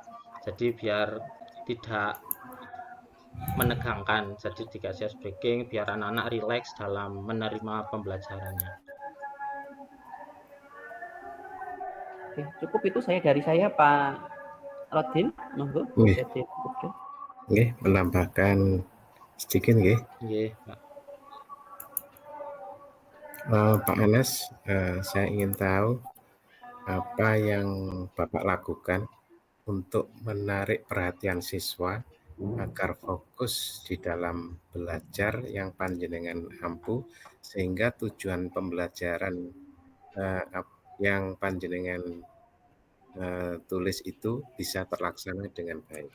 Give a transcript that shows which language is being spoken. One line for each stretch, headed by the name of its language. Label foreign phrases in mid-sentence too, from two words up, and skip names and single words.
Indonesian: Jadi biar tidak menegangkan, jadi dikasih
English: ice breaking
Indonesian: biar anak-anak rileks dalam menerima pembelajarannya. Oke, cukup itu dari saya Pak Rodin, monggo. Nggih, menambahkan sedikit nggih. Nggih, Pak. Pak Anas, saya ingin tahu apa yang Bapak lakukan untuk menarik perhatian siswa agar fokus di dalam belajar yang
Javanese: panjenengan ampu
Indonesian: sehingga tujuan pembelajaran yang panjenengan tulis itu bisa terlaksana dengan baik.